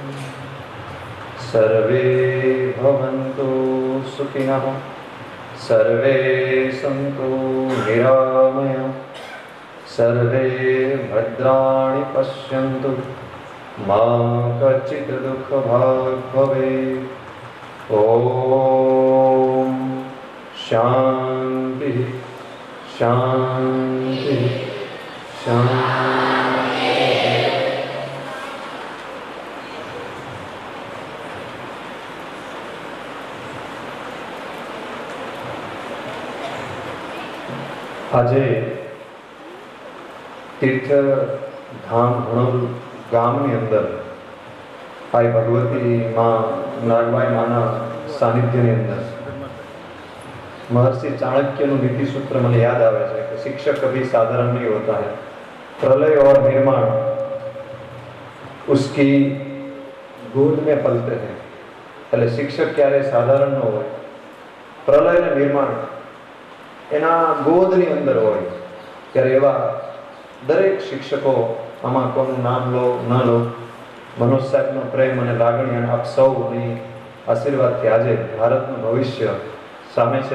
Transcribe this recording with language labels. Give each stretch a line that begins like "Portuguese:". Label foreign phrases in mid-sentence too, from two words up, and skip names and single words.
Sanskrit: सर्वे भवन्तु सुखिनः सर्वे सन्तु निरामयाः सर्वे भद्राणि पश्यन्तु मा कश्चित् दुःखभाग् भवेत् ॐ शान्तिः शान्तिः शान्तिः।
Gujarati: આજે તીર્થધામ ભણોલ ગામની અંદર ભાઈ ભગવતી માં નાગબાઈ માના સાનિધ્યની અંદર महर्षि चाणक्यનું નીતિ સૂત્ર મને યાદ આવે છે કે
Hindi: शिक्षक कभी साधारण नहीं होता है, प्रलय और निर्माण उसकी गोद में पलते हैं।
Gujarati: એટલે શિક્ષક ક્યારે સાધારણ ન હોય, પ્રલય અને નિર્માણ એના ગોદની અંદર હોય ત્યારે એવા દરેક શિક્ષકો, આમાં કોનું નામ લો ન લો, મનોજ સાહેબનો પ્રેમ અને લાગણી અને આપ સૌની આશીર્વાદથી આજે ભારતનું ભવિષ્ય સામે છે।